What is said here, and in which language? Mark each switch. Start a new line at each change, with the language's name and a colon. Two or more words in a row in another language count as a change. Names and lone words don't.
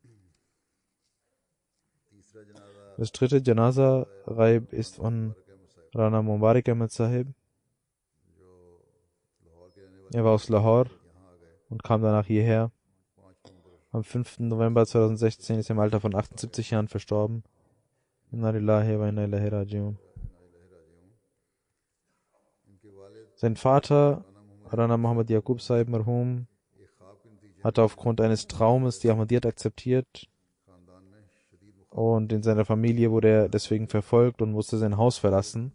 German: Das dritte Janaza Raib ist von Rana Mubarak Ahmed Sahib. Er war aus Lahore und kam danach hierher. Am 5. November 2016 ist er im Alter von 78 Jahren verstorben.
Arabic: إنا لله وإنا إليه راجعون.
German: Sein Vater, Rana Muhammad Yaqub Sahib Marhum, hatte aufgrund eines Traumes die Ahmadiyyat akzeptiert und in seiner Familie wurde er deswegen verfolgt und musste sein Haus verlassen.